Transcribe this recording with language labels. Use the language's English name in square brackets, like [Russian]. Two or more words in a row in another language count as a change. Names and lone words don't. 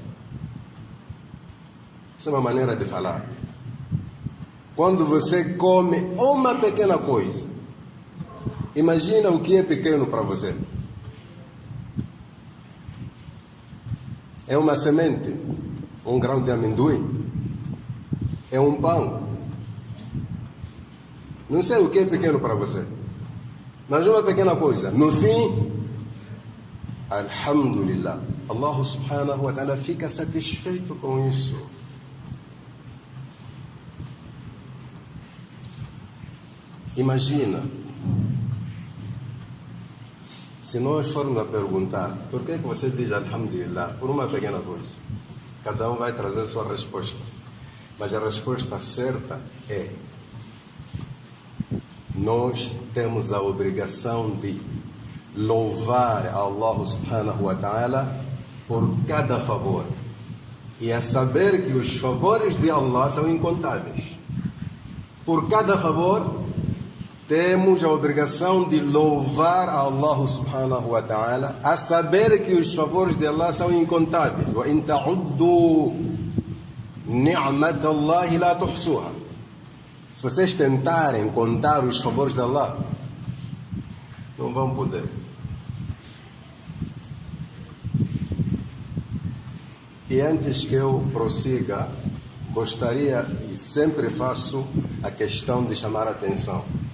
[Portuguese] Essa é uma maneira de falar. Quando você come uma pequena coisa, imagina o que é pequeno para você. É uma semente, um grão de amendoim, é um pão. Não sei o que é pequeno para você, mas uma pequena coisa. No fim, [Arabic] alhamdulillah, Allah subhanahu wa ta'ala [Portuguese] fica satisfeito com isso. Imagina, se nós formos a perguntar, por que você diz alhamdulillah por uma pequena coisa? Cada um vai trazer sua resposta. Mas a resposta certa é: nós temos a obrigação de louvar [Arabic] Allah subhanahu wa ta'ala [Portuguese] por cada favor. E a saber que os favores de Allah são incontáveis. Por cada favor, temos a obrigação de louvar [Arabic] Allah subhanahu wa ta'ala, [Portuguese] a saber que os favores de Allah são incontáveis. [Arabic] Wa in ta'uddu ni'matallahi la tuhsuha. [Portuguese] Se vocês tentarem contar os favores de Allah, não vão poder. E antes que eu prossiga, gostaria, e sempre faço a questão de chamar a atenção.